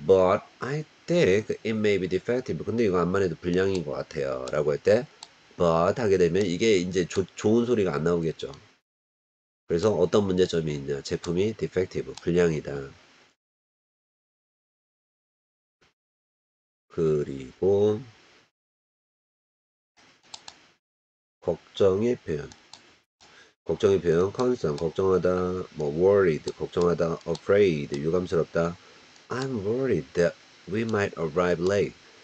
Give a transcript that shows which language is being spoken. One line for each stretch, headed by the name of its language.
English: But I think it may be defective.
Korean: 근데 이거 암만 해도 불량인 것 같아요. 라고 할 때 but 하게 되면 이게 이제 좋은 소리가 안 나오겠죠. 그래서 어떤 문제점이 있냐. 제품이 defective, 불량이다. 그리고 걱정의 표현. 걱정의 표현, concern, 걱정하다, worried, 걱정하다, afraid, 유감스럽다.
English: I'm worried that we might arrive late.